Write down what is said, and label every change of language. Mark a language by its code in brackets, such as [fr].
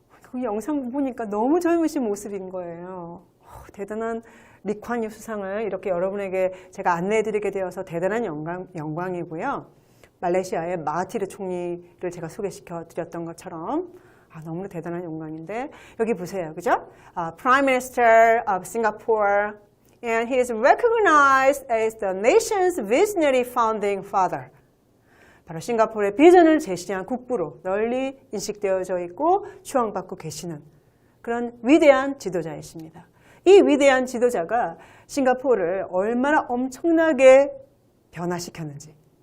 [ko] 그 영상 보니까 너무 젊으신 모습인 거예요. 대단한 리 관 유 수상을 이렇게 여러분에게 제가 안내해드리게 되어서 대단한 영광이고요. 말레이시아의 마하티르 총리를 제가 소개시켜 드렸던 것처럼 너무나 대단한 영광인데 여기 보세요. 그죠? [en] Prime Minister of Singapore and he is recognized as the nation's visionary founding father. [ko] 바로 싱가포르의 비전을 제시한 국부로 널리 인식되어져 있고 추앙받고 계시는 그런 위대한 지도자이십니다. 이 위대한 지도자가 싱가포르를 얼마나 엄청나게 변화시켰는지.